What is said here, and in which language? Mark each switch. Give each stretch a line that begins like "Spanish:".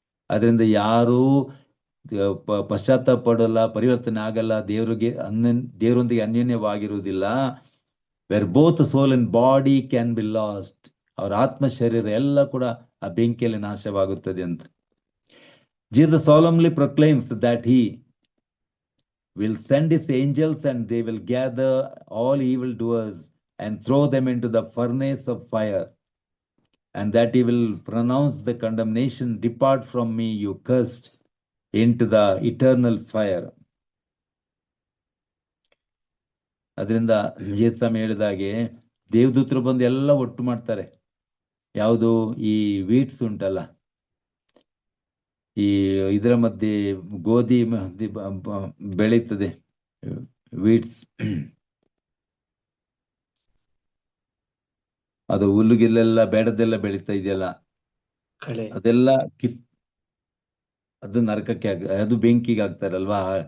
Kannada: ಅದರಿಂದ ಯಾರು ಪಶ್ಚಾತ್ತಾಪ ಪಡಲ್ಲ, ಪರಿವರ್ತನೆ ಆಗಲ್ಲ, ದೇವರೊಂದಿಗೆ ಅನ್ಯೋನ್ಯವಾಗಿರುವುದಿಲ್ಲ.
English: where both soul and body can be lost,
Kannada: ಅವರ ಆತ್ಮ ಶರೀರ ಎಲ್ಲ ಕೂಡ ಆ ಬೆಂಕಿಯಲ್ಲಿ ನಾಶವಾಗುತ್ತದೆ ಅಂತ.
English: Jesus solemnly proclaims that he will send his angels and they will gather all evil doers and throw them into the furnace of fire, and that he will pronounce the condemnation, depart from me, you cursed, into the eternal fire.
Kannada: ಅದರಿಂದ ಯೇಸು ಹೇಳಿದಾಗೆ ದೇವದೂತರು ಬಂದು ಎಲ್ಲ ಒಟ್ಟು ಮಾಡ್ತಾರೆ. ಯಾವುದು ಈ weeds ಉಂಟಲ್ಲ, ಈ ಇದರ ಮಧ್ಯೆ ಗೋಧಿ ಬೆಳೀತದೆ, ವೀಟ್ಸ್, ಅದು ಹುಲ್ಲುಗಿಲ್ಲೆಲ್ಲ ಬೇಡದೆಲ್ಲ ಬೆಳೀತಾ ಇದೆಯಲ್ಲ, ಅದೆಲ್ಲ ಅದು ನರಕಕ್ಕೆ ಅದು ಬೆಂಕಿಗೆ ಆಗ್ತಾರಲ್ವಾ.